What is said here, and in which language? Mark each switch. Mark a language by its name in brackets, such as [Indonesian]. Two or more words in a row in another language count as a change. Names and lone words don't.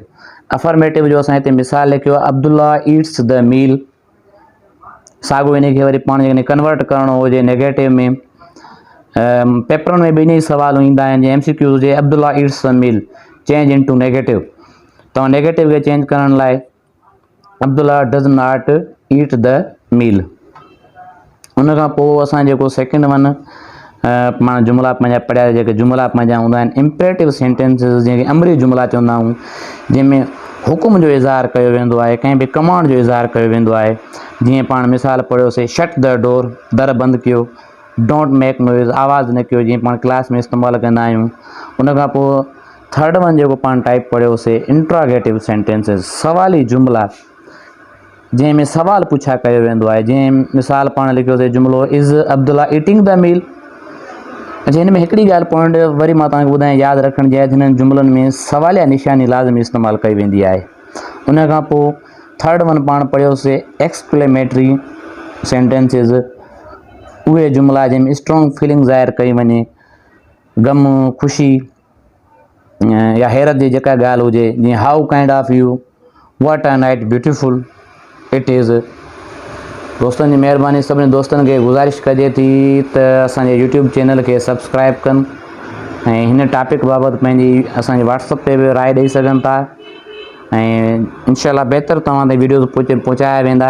[Sindhi] अफर्मेटिव जो असां हिते मिसाल लिखियो आहे, [English] Abdullah eats the meal. [Sindhi] साॻियो इनखे वरी पाण जेकॾहिं कन्वर्ट करिणो हुजे नेगेटिव में, पेपरनि में ॿिन्ही सवाल ईंदा आहिनि। जीअं MCQ हुजे, [English] Abdullah eats the meal, change into negative. [Sindhi] तव्हां नेगेटिव खे चेंज करण लाइ [English] Abdullah does not eat the meal. [Sindhi] उन खां पोइ असां जेको [English] second one [Sindhi] पाण जुमला पंहिंजा पढ़िया, जेके जुमला पंहिंजा हूंदा आहिनि [English] imperative sentences, [Sindhi] जंहिंखे अमरी जुमला चवंदा आहियूं, जंहिंमें हुकुम जो इज़हार कयो वेंदो आहे, कंहिं बि कमांड जो इज़हार कयो वेंदो आहे। जीअं पाण मिसाल पढ़ियोसीं, [English] shut the door, [Sindhi] दर बंदि कयो। [English] don't make noise, [Sindhi] आवाज़ न कयो, जीअं पाण क्लास में इस्तेमालु कंदा आहियूं। उन खां पोइ [English] third one [Sindhi] जेको पाण टाइप पढ़ियोसीं, [English] interrogative sentences, [Sindhi] सवाली जुमला, जंहिंमें सवाल पुछा कयो वेंदो आहे। जीअं मिसाल पाण लिखियोसीं जुमिलो, [English] is Abdullah eating the meal. [Sindhi] अच्छा, हिन में हिकिड़ी ॻाल्हि पॉइंट वरी मां तव्हांखे ॿुधायां यादि रखण जी आहे, हिननि जुमलनि में सवालिया निशानी लाज़मी इस्तेमालु कई वेंदी आहे। उन खां पोइ [English] third one [Sindhi] पाण पढ़ियोसीं [English] exclamatory sentences, [Sindhi] उहे जुमला जंहिंमें [English] strong feeling [Sindhi] ज़ाहिर कई वञे, गम, ख़ुशी या हैरत जी जेका ॻाल्हि हुजे। जीअं [English] How kind of you, what a night beautiful it is. [Sindhi] दोस्तनि जी महिरबानी, सभिनी दोस्तनि खे गुज़ारिश कजे थी त असांजे यूट्यूब चैनल खे सब्सक्राइब कनि ऐं हिन टॉपिक बाबति पंहिंजी असांजे व्हाट्सअप ते बि राय ॾेई सघनि था ऐं इंशाल्लाह बहितर तव्हां ताईं वीडियोज़ पहुचाया वेंदा।